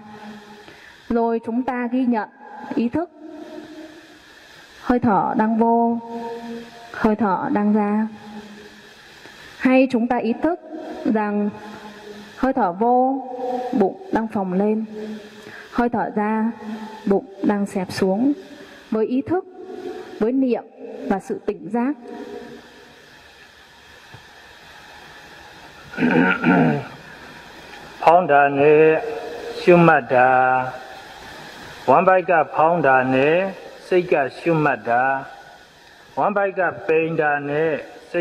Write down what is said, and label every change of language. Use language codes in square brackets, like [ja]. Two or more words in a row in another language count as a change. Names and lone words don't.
[vi] Rồi chúng ta ghi nhận ý thức hơi thở đang vô, hơi thở đang ra. Hay chúng ta ý thức rằng hơi thở vô, bụng đang phồng lên, hơi thở ra, bụng đang xẹp xuống. Với ý thức, với niệm và sự tỉnh giác. [my] ဖောင်းတာနဲ့ရှုမှတ်တာဝမ်းပိုက်ကဖောင်းတာနဲ့စိတ်ကရှုမှတ်တာဝမ်းပိုက်ကပိန်တာနဲ့စိ